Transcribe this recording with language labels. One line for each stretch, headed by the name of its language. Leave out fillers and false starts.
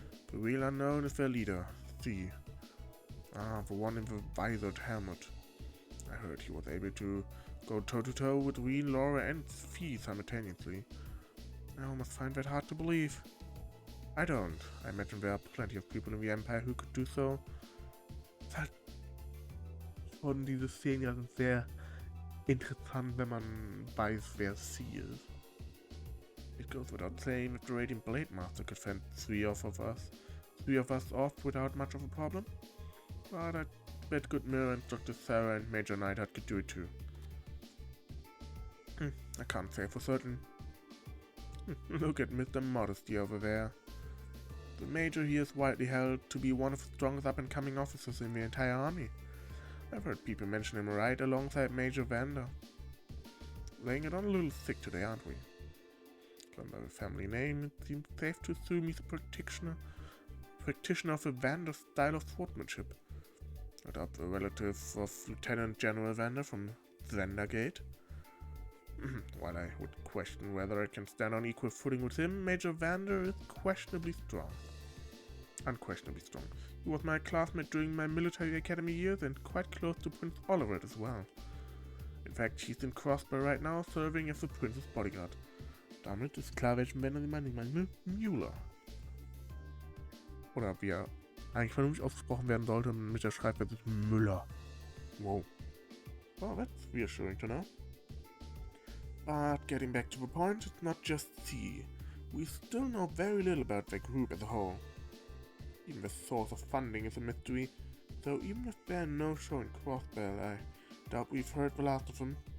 English: The real unknown is their leader, C. The one in the visored helmet. I heard he was able to go toe-to-toe with Wien, Laura and Fee simultaneously. I almost find that hard to believe. I don't. I imagine there are plenty of people in the Empire who could do so.
German: Halt schon diese Szenen ja sind sehr interessant, wenn man weiß, wer sie ist.
English: It goes without saying that the Radiant Blade Master could fend three of us off without much of a problem. But I bet good Mirror and Dr. Sarah and Major Neidhart could do it too. I can't say for certain. Look at Mr. Modesty over there. The Major here is widely held to be one of the strongest up-and-coming officers in the entire army. I've heard people mention him right alongside Major Vander. Laying it on a little thick today, aren't we? Going by the family name, it seems safe to assume he's a practitioner of the Vander style of swordsmanship. No doubt the relative of Lieutenant General Vander from Zendergate. While I would question whether I can stand on equal footing with him, Major Vander is unquestionably strong. He was my classmate during my military academy years and quite close to Prince Oliver as well. In fact, she's in Crossbow right now, serving as the prince's bodyguard.
German: Damit ist klar, welchen Bänder sie meinen. Müller. Oder wie er eigentlich vernünftig ausgesprochen werden sollte mit der Schreibweise ist Müller. Wow.
English: Well, that's reassuring to know. But getting back to the point, it's not just C. We still know very little about the group as a whole. Even the source of funding is a mystery, so even if they're no-show in Crossbell, I doubt we've heard the last of them.